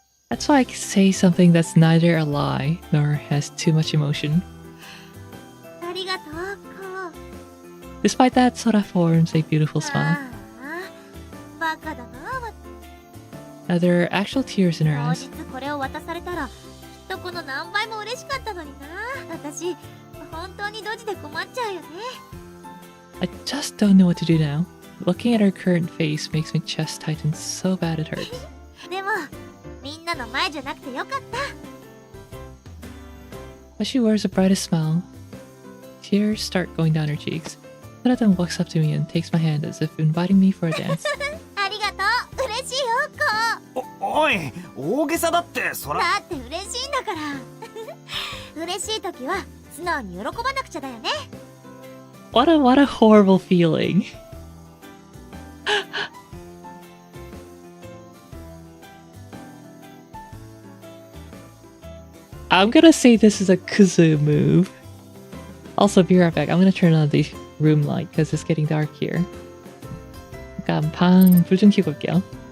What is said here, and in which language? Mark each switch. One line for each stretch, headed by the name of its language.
English: That's why I can say something that's neither a lie nor has too much emotion.
Japanese: ありがとうこう。
English: Despite that, Sora forms a beautiful あ smile.
Japanese: あバカだな。
English: Now there are actual tears in her
Japanese: 当
English: eyes.
Japanese: 日これを渡されたらきっとこの何倍も嬉しかったのにな。私本当にドジで困っちゃうよね。
English: I just don't know what to do now. Looking at her current face makes my chest tighten so bad it hurts.
Japanese: でもみんなの前じゃなくてよかった。
English: But she wears the brightest smile. Tears start going down her cheeks. Sora then walks up to me and takes my hand as if inviting me for a dance.
Japanese: ありがとう。嬉しいよこおい大げさだってそら。う。だって嬉しいんだから。嬉しい時は素直に喜ばなくちゃだよね。
English: What a horrible feeling. I'm gonna say this is a kuzu move. Also, be right back. I'm gonna turn on the room light because it's getting dark here.
Korean: 잠깐 방 불 좀 켜고 올게요.